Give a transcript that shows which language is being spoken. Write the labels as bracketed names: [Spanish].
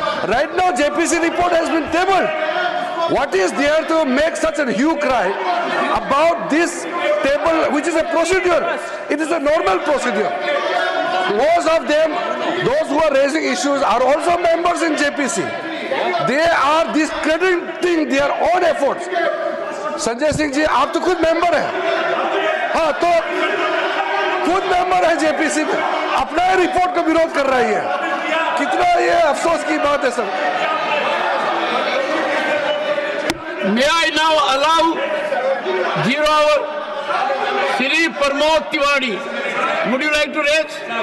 [English] Right now, JPC report has been tabled. What is there to make such a hue cry about this table, which is a procedure? It is a normal procedure. Most of them, those who are raising issues, are also members in JPC. They are discrediting their own efforts. [Hindi] Sanjay Singh ji, आप तो खुद member हैं, हाँ, तो खुद member है JPC में, अपना ही रिपोर्ट का विरोध कर रही है। कितना ये अफसोस की बात है sir. [English] May I now allow 0 hour Shri Pramod Tiwari? Would you like to raise?